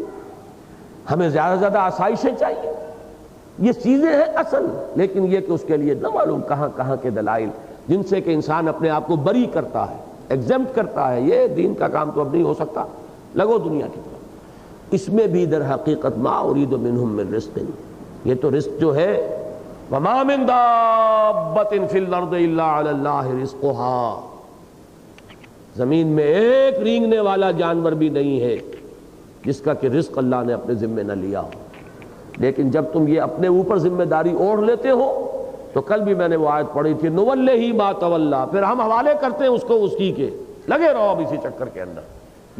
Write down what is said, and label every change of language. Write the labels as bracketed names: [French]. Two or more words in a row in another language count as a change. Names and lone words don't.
[Urdu] ہمیں زیادہ سے زیادہ آسائشیں چاہیے، یہ چیزیں ہیں اصل، لیکن یہ کہ اس کے لیے نہ معلوم کہاں کہاں کے دلائل جن سے کہ انسان اپنے آپ کو بری کرتا ہے، ایگزمپٹ کرتا ہے، یہ دین کا کام تو اب نہیں ہو سکتا، لگو دنیا کی طرف۔ اس میں بھی در حقیقت [Arabic] ما ارید منہم من رزق، [Urdu] یہ تو رزق جو ہے [Arabic] وما من دابۃ فی الارض الا علی اللہ رزقها، [Urdu] زمین میں ایک رینگنے والا جانور بھی نہیں ہے جس کا کہ رزق اللہ نے اپنے ذمہ نہ لیا ہو۔ لیکن جب تم یہ اپنے اوپر ذمہ داری اوڑھ لیتے ہو تو کل بھی میں نے وہ آیت پڑھی تھی، [Arabic] نولیہ ما تولی، [Urdu] پھر ہم حوالے کرتے ہیں اس کو اس کی کے، لگے رہو اب اسی چکر کے اندر۔